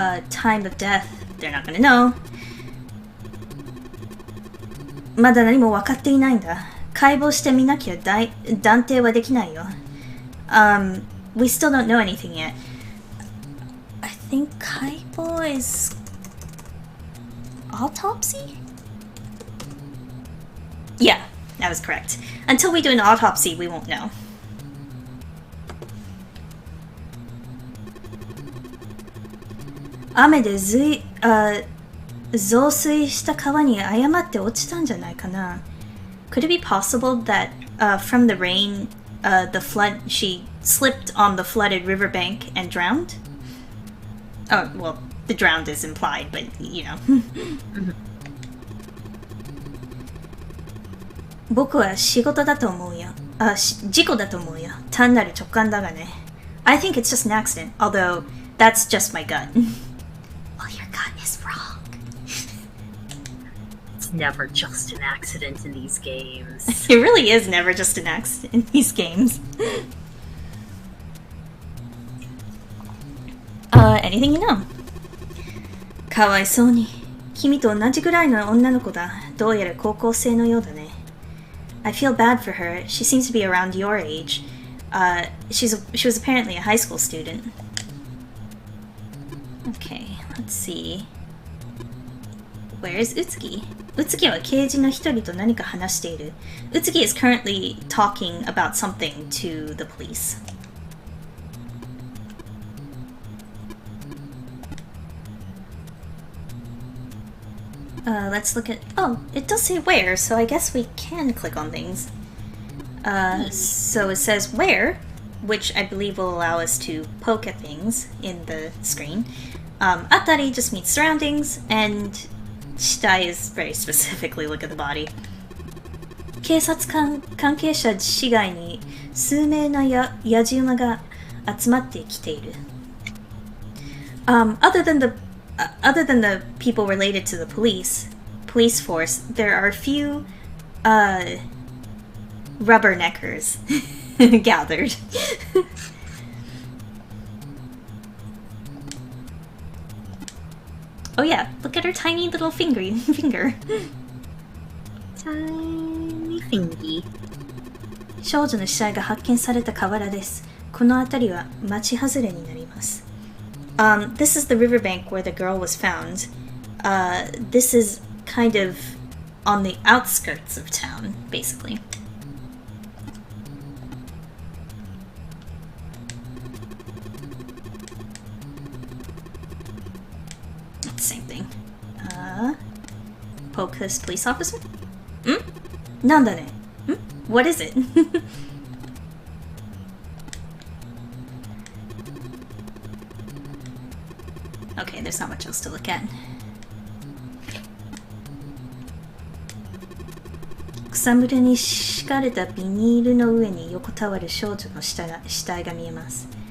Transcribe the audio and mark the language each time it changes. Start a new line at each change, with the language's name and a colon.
English: time of death, they're not gonna know.
Japanese: まだ何も分かっていないんだ。解剖してみなきゃ断定はできないよ。
English: We still don't know anything yet. I think 解剖 is autopsy? Yeah, that was correct. Until we do an autopsy, we won't know.
Japanese: Ame de増水した川に誤って落ちたんじゃないかな?
English: Could it be possible that from the rain, the flood, she slipped on the flooded riverbank and drowned? Oh, well, the drowned is implied, but you know.
Japanese: 僕は仕事だと思うよ。事故だと思うよ。単なる直感だがね。
English: I think it's just an accident, although that's just my gut. Well, your gut is wrong. It's never just an accident in these games. It really is never just an accident in these games. Anything you know?
Japanese: かわいそうに。君と同じぐらいの女の子だ。どうやら高校生のようだね。
English: I feel bad for her. She seems to be around your age. She was apparently a high school student. Okay, let's see. Where's Utsuki?
Japanese: Utsuki は刑事の一人と何か話している。
English: Utsuki is currently talking about something to the police. Let's look at... Oh, it does say where, so I guess we can click on things. So it says where, which I believe will allow us to poke at things in the screen. Atari just means surroundings, and shitai is very specifically look at the body.
Japanese: 警察関係者市街に数名の野じ馬が集まってきている。
English: Other than the people related to the police force, there are a few rubberneckers gathered. Oh yeah, look at her tiny little finger. Tiny fingy.
Japanese: 少女の死体が発見された河原です。この辺りは町外れになります。
English: This is the riverbank where the girl was found. This is kind of on the outskirts of town, basically. It's the same thing. Poke this police officer? Hmm?
Japanese: なんだね?
English: Hmm? What is it? Okay, there's not much else to look at.
Japanese: 草むらに敷かれたビニールの上に横たわる少女の死体が見えます。